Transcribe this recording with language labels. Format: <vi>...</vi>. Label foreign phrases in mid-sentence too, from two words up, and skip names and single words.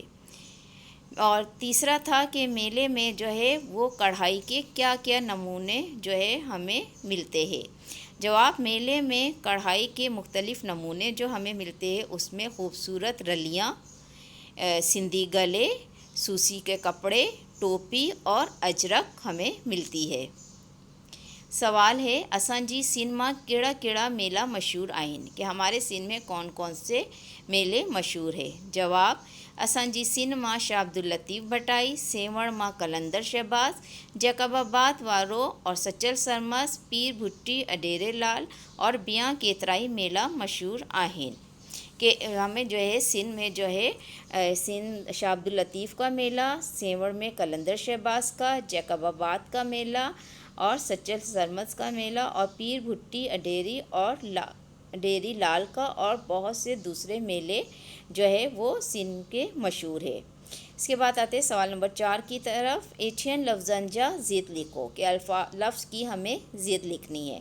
<ur>اور تیسرا تھا کہ میلے میں وہ کڑھائی کے کیا کیا نمونے ہمیں ملتے ہیں. جواب، میلے میں کڑھائی کے مختلف نمونے جو ہمیں ملتے ہیں، اس میں خوبصورت رلیاں، سندھی گلے، سوسی کے کپڑے، ٹوپی اور اجرک ہمیں ملتی ہے. سوال ہے,</ur> <sd>असांजी सिंध में केड़ा केड़ा मेला मशहूर आहिनि,</sd> <ur>کہ ہمارے سندھ میں کون کون سے میلے مشہور ہے. जवाब,</ur> <sd>असांजी सिंध में शाह अब्दुल लतीफ़ भटाई, सेवण में कलंदर शहबाज, जैकबाबाद वारो और सचल सरमस, पीर भुट्टी अडेरे लाल और बिया केतराई मेला मशहूर आहिनि।</sd> <ur>کہ ہمیں سندھ میں سندھ شاہ عبداللطیف کا میلہ، سیہون میں قلندر شہباز کا، جیکب آباد کا میلہ اور سچل سرمس کا میلہ، اور پیر بھٹی اڈیری اور ڈیری لال کا اور بہت سے دوسرے میلے وہ سندھ کے مشہور ہے. اس کے بعد آتے ہیں سوال نمبر 4 کی طرف۔ ایشین</ur> <sd>लफ्ज़न जा ज़िद लिखो,</sd> <ur>کہ لفظ کی ہمیں ضد لکھنی ہے.</ur>